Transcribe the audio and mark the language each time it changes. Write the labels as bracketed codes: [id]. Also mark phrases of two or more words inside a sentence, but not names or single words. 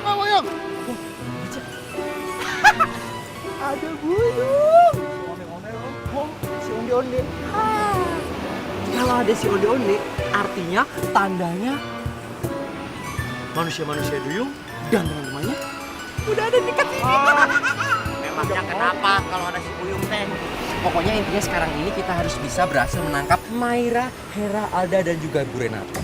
[id] Buyung. Ada Buyung. Si onde-onde. Kalau ada si onde-onde, artinya tandanya manusia-manusia duyung dan teman-temannya udah ada dekat sini. Memangnya kenapa kalau ada si Buyung teh? Pokoknya intinya sekarang ini kita harus bisa berhasil menangkap Maira, Hera, Alda, dan juga Bu Renata.